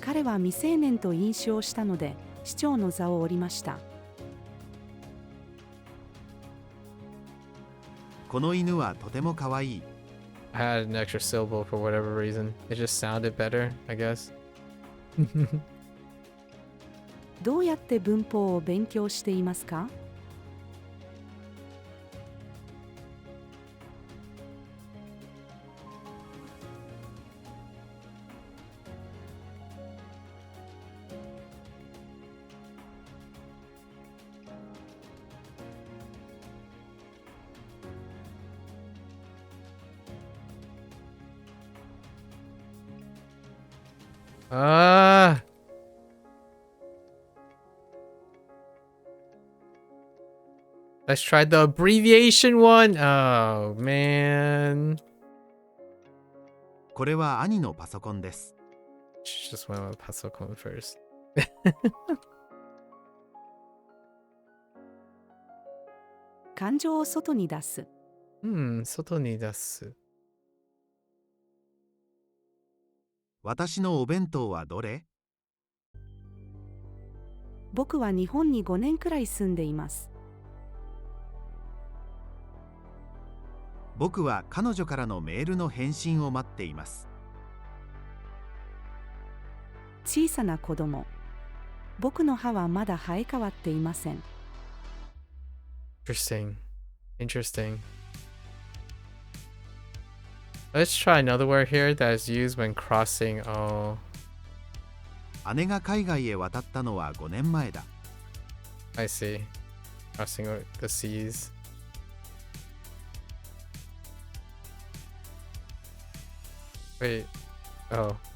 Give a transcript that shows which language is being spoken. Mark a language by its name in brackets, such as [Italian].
[Japanese] 彼は未成年と飲酒をしたので、市長の座を降りました。この犬はとてもかわいい。 [English] I had an extra syllable for whatever reason. It just sounded better, I guess. [Japanese] どうやって文法を勉強していますか？ Ah. [English] Let's try the abbreviation one. Oh, man. [Japanese] これは兄のパソコンです。 [English] Just went with Pasocon first. [Japanese] 感情を外に出す。外に出す。私のお弁当はどれ？僕は日本に5年くらい住んでいます。僕は彼女からのメールの返信を待っています。小さな子供。僕の歯はまだ生え変わっていません。 [English] Interesting. Interesting. Let's try another word here that is used when crossing. Oh, [Japanese] 姉が海外へ渡ったのは5年前だ。 [English] I see. Crossing the seas. Wait. Oh.